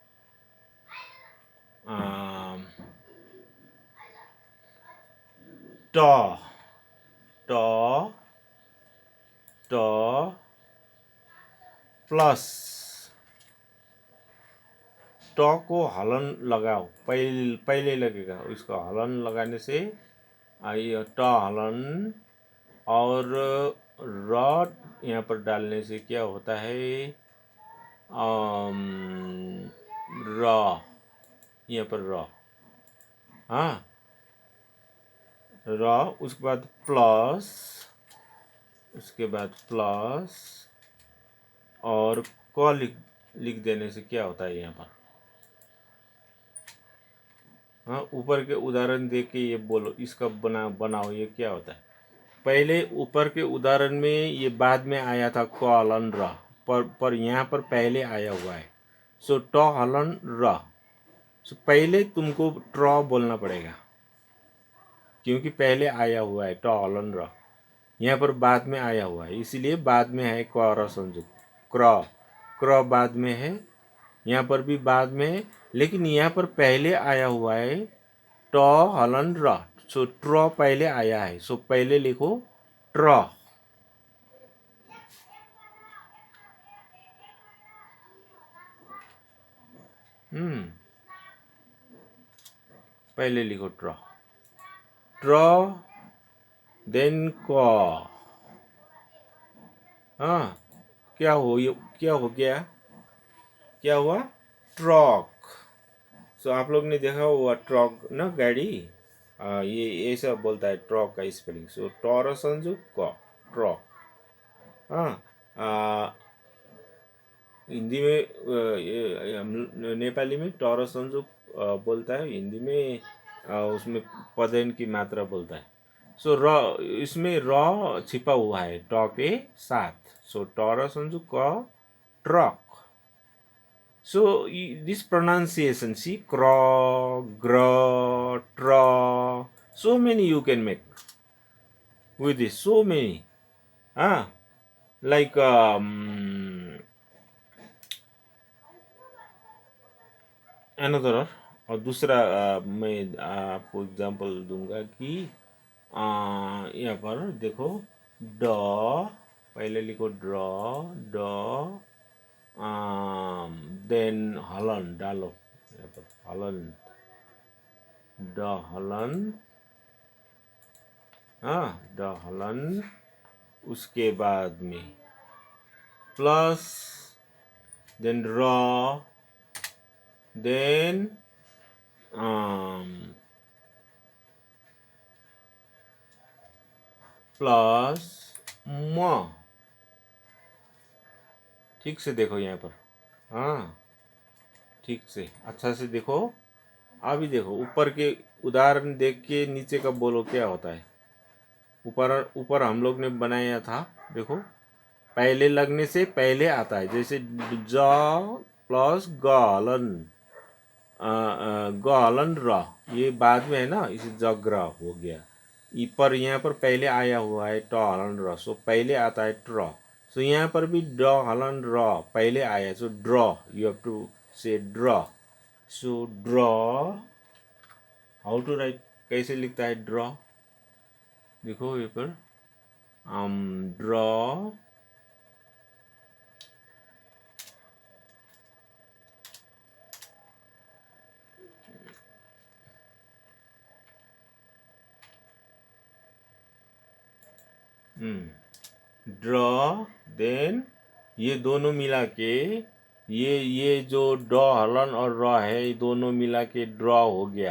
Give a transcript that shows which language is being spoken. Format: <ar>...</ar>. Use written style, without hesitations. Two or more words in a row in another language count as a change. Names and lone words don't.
<hi>ट ट ट प्लस ट को हलन लगाओ. पहले लगेगा. इसको हलन लगाने से ये ट हलन और र यहाँ पर डालने से क्या होता है? र. यहाँ पर र. र. उसके बाद प्लस. उसके बाद प्लस और क लिख देने से क्या होता है यहाँ पर? हाँ, ऊपर के उदाहरण दे के ये बोलो, इसका बनाओ, ये क्या होता है? पहले ऊपर के उदाहरण में ये बाद में आया था क हलन र, पर यहाँ पर पहले आया हुआ है। सो ट हलन र, सो पहले तुमको ट्र बोलना पड़ेगा क्योंकि पहले आया हुआ है ट हलन र। यहाँ पर बाद में आया हुआ है, इसीलिए बाद में है क र संयुक्त। क्र, क्र बाद में है, यहाँ पर भी बाद में है, लेकिन यहाँ पर पहले आया हुआ है ट हलन र। सो ट्र पहले आया है, सो पहले लिखो ट्र। पहले लिखो ट्र, ट्र देन क। हाँ, क्या हो गया? क्या हुआ? ट्रक। सो आप लोग ने देखा हुआ ट्रक ना, गाड़ी। ये ऐसा बोलता है ट्रक का स्पेलिंग। सो टर संयुक्त क, ट्रक। हाँ, हिंदी में नेपाली में टर संयुक्त बोलता है, हिंदी में उसमें पदेन की मात्रा बोलता है। सो र, इसमें र छिपा हुआ है ट के साथ। सो टर संयुक्त क, ट्रक।</hi> <en>So this pronunciation, see, craw, graw, traw, so many you can make with this, so many. Ah, like another</en> <hi>और दूसरा मैं आपको एग्जांपल दूंगा कि यहाँ पर देखो, ड, पहले लिखो ड्र, ड, देन हलन डालो यहाँ पर, हलन, ड हलन, हाँ, ड हलन, उसके बाद में प्लस, देन र, देन प्लस म। ठीक से देखो यहाँ पर, हाँ, ठीक से अच्छा से देखो। अभी देखो ऊपर के उदाहरण देख के नीचे का बोलो क्या होता है। ऊपर हम लोग ने बनाया था, देखो पहले लगने से पहले आता है, जैसे ज प्लस गलन, गलन र, ये बाद में है ना, इसे जग्र हो गया। पर यहाँ पर पहले आया हुआ है ट हलन र, सो पहले आता है ट्र। सो यहाँ पर भी ड हलन र पहले आया, सो ड्र,</hi> <en>you have to say</en> <hi>ड्र। सो ड्र,</hi> <en>how to write,</en> <hi>कैसे लिखता है ड्र? देखो ये पर ड्र, ड्र, देन ये दोनों मिला के, ये जो ड हलन और र है, ये दोनों मिला के ड्र हो गया।</hi>